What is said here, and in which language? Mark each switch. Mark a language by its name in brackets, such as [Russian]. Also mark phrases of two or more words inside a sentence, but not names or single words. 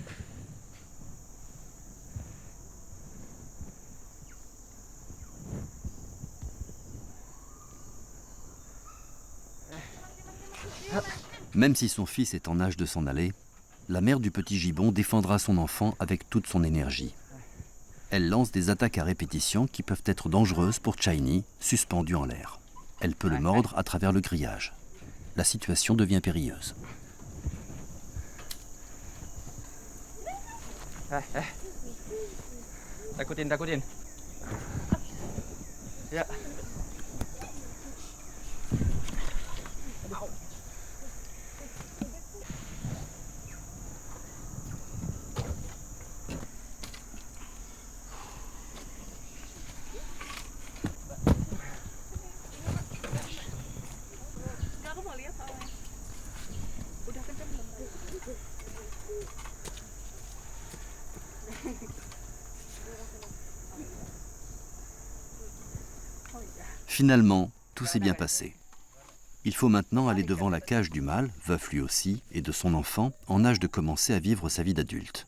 [French] Même si son fils est en âge de s'en aller, la mère du petit gibbon défendra son enfant avec toute son énergie. Elle lance des attaques à répétition qui peuvent être dangereuses pour Chiny, suspendu en l'air. Elle peut le mordre à travers le grillage. La situation devient périlleuse. [Indonesian] Takutin. Ya. Enggak, aku mau lihat soalnya. Udah kenceng belum? [French] Finalement, tout s'est bien passé. Il faut maintenant aller devant la cage du mâle, veuf lui aussi, et de son enfant, en âge de commencer à vivre sa vie d'adulte.